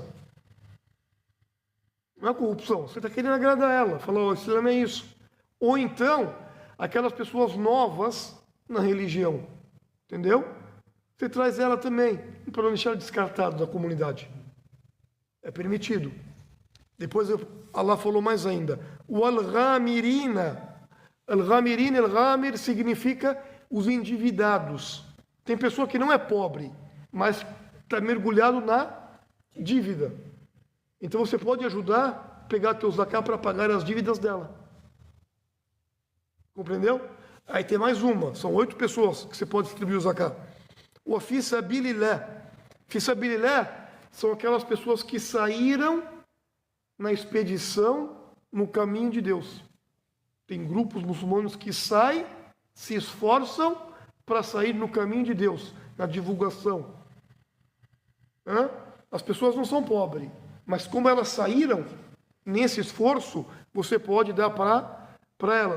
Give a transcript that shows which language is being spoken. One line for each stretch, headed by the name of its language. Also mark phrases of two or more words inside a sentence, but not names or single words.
Portuguese: Não é corrupção, você está querendo agradar ela, falar: o Islã é isso. Ou então, aquelas pessoas novas na religião, entendeu? Você traz ela também, para não deixar descartado da comunidade. É permitido. Depois Allah falou mais ainda: Wal-ghamirina. Al-ghamirina, al-ghamir significa os endividados. Tem pessoa que não é pobre, mas está mergulhado na dívida. Então você pode ajudar a pegar teu zakat para pagar as dívidas dela. Compreendeu? Aí tem mais uma, são 8 pessoas que você pode distribuir o zakat. O
Arabic: في سبيل الله. في سبيل الله
Portuguese: são aquelas pessoas que saíram na expedição no caminho de Deus. Tem grupos muçulmanos que saem, se esforçam para sair no caminho de Deus, na divulgação. As pessoas não são pobres, mas como elas saíram nesse esforço, você pode dar para elas.